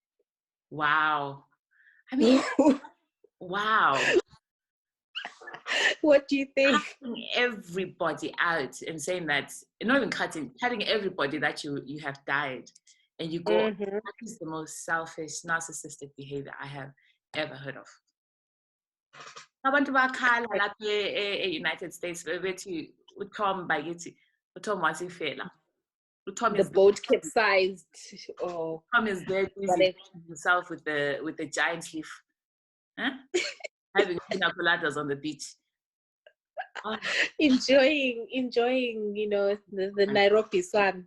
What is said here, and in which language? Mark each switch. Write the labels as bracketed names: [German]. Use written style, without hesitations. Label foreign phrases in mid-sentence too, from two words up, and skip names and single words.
[English] Wow. I mean, wow. What do you think? Cutting everybody out and saying that, not even cutting everybody that you have died, and you go, that is the most selfish, narcissistic behavior I have ever heard of. [North Ndebele] Abantu bakhala lapha e-United States bethi uTom bakithi uTom wasifela. [English] The boat capsized, or Tom is there busy himself with the giant leaf, huh? Having pina coladas on the beach. enjoying, you know, the Nairobi sun.